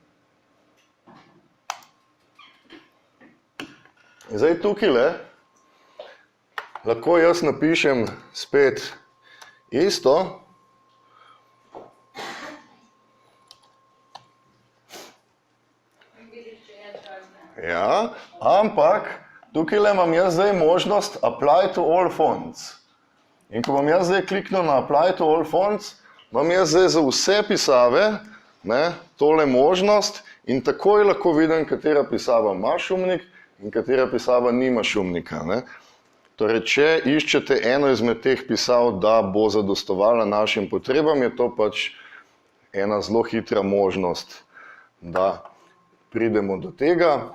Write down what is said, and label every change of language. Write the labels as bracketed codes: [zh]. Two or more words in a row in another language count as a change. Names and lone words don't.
[sl] Zdaj tukaj lahko jaz napišem spet isto. Ja, ampak tukaj imam jaz zdaj možnost [en] apply to all fonts. [sl] In ko bom jaz zdaj kliknil na [en] apply to all fonts, [sl] imam jaz zdaj za vse pisave ne, tole možnost in takoj lahko vidim, katera pisava ima šumnik in katera pisava nima šumnika. Ne. Torej, če iščete eno izmed teh pisav, da bo zadostovala našim potrebam, je to pač ena zelo hitra možnost, da pridemo do tega.